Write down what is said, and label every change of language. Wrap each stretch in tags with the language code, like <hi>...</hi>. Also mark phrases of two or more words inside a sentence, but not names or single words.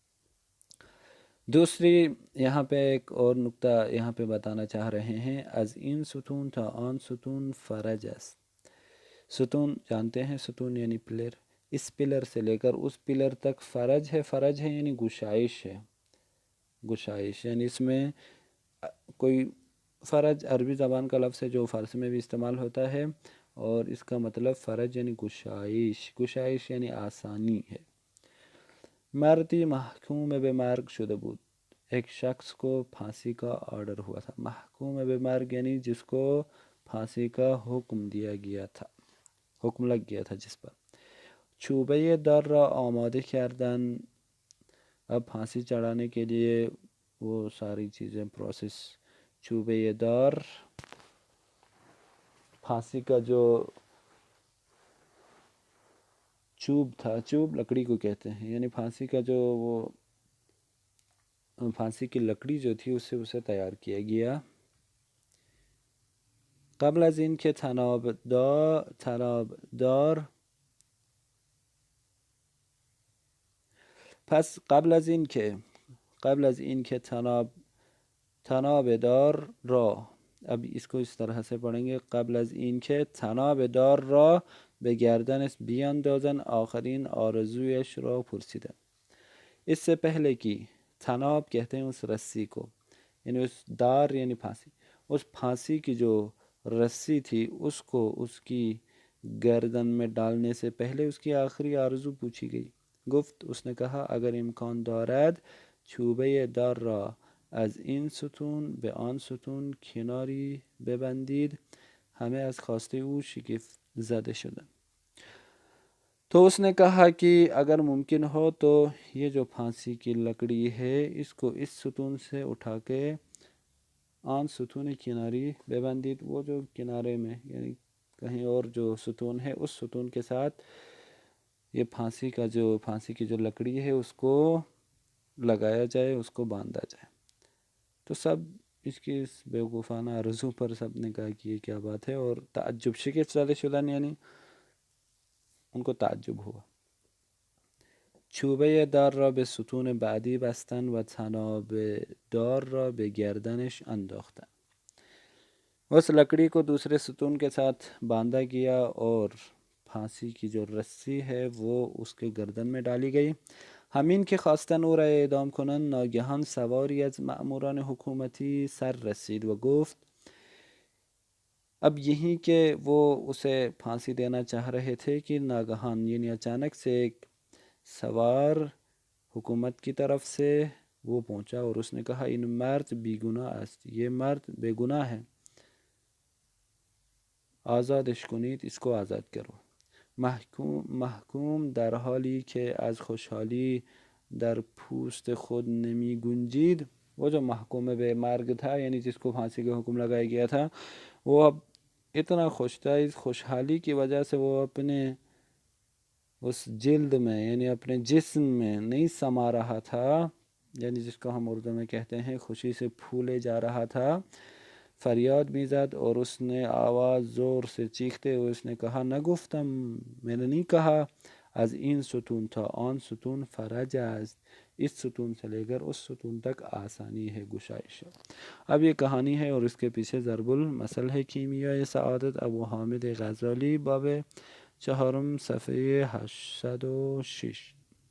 <ur>دوسری یہاں پہ ایک اور نکتہ یہاں پہ بتانا چاہ رہے ہیں.</ur> <fa>از این ستون تا آن ستون فرج است.</fa> <ur>ستون جانتے ہیں، ستون یعنی پلر، اس پلر سے لے کر اس پلر تک فرج ہے. فرج ہے یعنی گشائش ہے، گشائش یعنی اس میں کوئی فرج عربی زبان کا لفظ ہے جو فارسی میں بھی استعمال ہوتا ہے، اور اس کا مطلب فرج یعنی گشائش، گشائش یعنی آسانی ہے.</ur> <fa>مردی محکوم به مرگ شده بود.</fa> <ur>ایک شخص کو پھانسی کا آرڈر ہوا تھا.</ur> <fa>محکوم به مرگ</fa> <ur>یعنی جس کو پھانسی کا حکم دیا گیا تھا، حکم لگ گیا تھا جس پر.</ur> <fa>چوبه در را آماده کردن.</fa> <ur>اب پھانسی چڑھانے کے لیے وہ ساری چیزیں پروسیس.</ur> <fa>چوبه دار</fa> <ur>پھانسی کا جو چوب تھا، چوب لکڑی کو کہتے ہیں، یعنی پھانسی کا جو وہ پھانسی کی لکڑی جو تھی اس سے اسے تیار کیا گیا.</ur> <fa>قبل از این که تنابدار پس قبل از این که تنابدار را،</fa> <ur>اب اس کو اس طرح سے پڑھیں گے،</ur> <fa>قبل از این که تنابدار را به گردنش بیاندازن آخرین آرزویش را پرسیدن.</fa> <ur>اس سے پہلے کی، تناب کہتے ہیں اس رسی کو، یعنی اس دار یعنی پھانسی، اس پھانسی کی جو رسی تھی اس کو اس کی گردن میں ڈالنے سے پہلے اس کی آخری آرزو پوچھی گئی.</ur> <fa>گفت،</fa> <ur>اس نے کہا</ur> <fa>اگر امکان دارد چوبه دار را از این ستون به آن ستون کناری ببندید. همه از خواسته او شگفت زده شدند.</fa> <ur>تو اس نے کہا کہ اگر ممکن ہو تو یہ جو پھانسی کی لکڑی ہے اس کو اس ستون سے اٹھا کے</ur> <fa>آن ستون کناری ببندید،</fa> <ur>وہ جو کنارے میں یعنی کہیں اور جو ستون ہے اس ستون کے ساتھ یہ پھانسی کی جو لکڑی ہے اس کو لگایا جائے، اس کو باندھا جائے. تو سب اس کی اس بیوقوفانہ آرزو پر سب نے کہا کہ یہ کیا بات ہے، اور تعجب</ur> <fa>شگفت زده شدن</fa> <ur>یعنی ان کو تعجب ہوا.</ur> <fa>چوبه دار را به ستون بعدی بستن و تناب دار را به گردنش انداختن.</fa> <ur>اس لکڑی کو دوسرے ستون کے ساتھ باندھا گیا اور پھانسی کی جو رسی ہے وہ اس کے گردن میں ڈالی گئی.</ur> <fa>همین که خواستن او را اعدام کنند ناگهان سواری از مأموران حکومتی سر رسید و گفت.</fa> <ur>اب یہی کہ وہ اسے پھانسی دینا چاہ رہے تھے کہ ناگہان یعنی اچانک سے ایک سوار حکومت کی طرف سے وہ پہنچا اور اس نے کہا</ur> <fa>ان مرد بی گناہ است،</fa> <ur>یہ مرد بے گناہ ہے،</ur> <fa>آزادش کنید،</fa> <ur>اس کو آزاد کرو.</ur> <fa>محکوم در حالی که از خوشحالی در پوست خود نمی گنجید.</fa> <ur>وہ جو</ur> <fa>محکوم بے مرگ</fa> <ur>تھا، یعنی جس کو پھانسی کا حکم لگایا گیا تھا، وہ اب اتنا خوش تھا، اس خوشحالی کی وجہ سے وہ اپنے اس جلد میں یعنی اپنے جسم میں نہیں سما رہا تھا، یعنی جس کو ہم اردو میں کہتے ہیں خوشی سے پھولے جا رہا تھا۔ فریاد بھی زد اور اس نے آواز زور سے چیختے ہوئے اس نے کہا، نگفتم، میں نے نہیں کہا،</ur> <fa>از این ستون تا آن ستون فرج است،</fa> <ur>اس ستون سے لے کر اس ستون تک آسانی ہے، گشائش ہے۔ اب یہ کہانی ہے اور اس کے پیچھے ضرب المثل ہے۔ کیمیائے سعادت، ابو حامد غزالی، باب 4 صفحے 806۔</ur>